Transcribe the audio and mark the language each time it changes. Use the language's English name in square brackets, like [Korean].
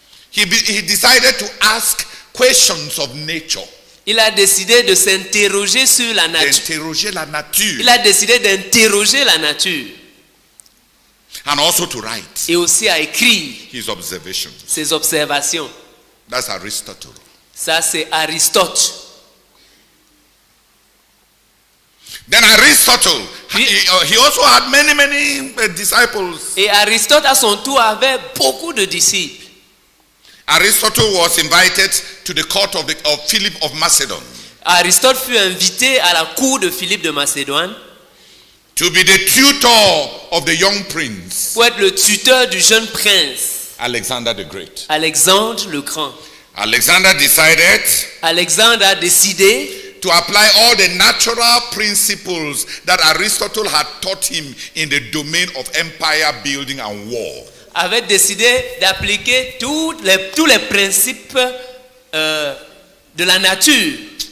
[English] he decided to ask questions of nature. [French] il a décidé de s'interroger sur la nature. D'interroger la nature. Il a décidé d'interroger la nature [English] And also to write [French] et aussi à écrire [English] his observations. [French] ses observations. [English] That's Aristotle. [French] Ça, c'est Aristote. [English] Then Aristotle, he also had many disciples. [French] Et Aristote, à son tour, avait beaucoup de disciples. [English] Aristotle was invited to the court of Philip of Macedon [French] Aristote fut invité à la cour de Philippe de Macédoine [English] to be the tutor of the young prince, [French] pour être le tuteur du jeune prince, [English] Alexander the Great. [French] Alexandre le Grand. [English] Alexander decided [French] Alexandre a décidé [English] to apply all the natural principles that Aristotle had taught him in the domain of empire building and war. [French] avait décidé d'appliquer tous les principes de la nature.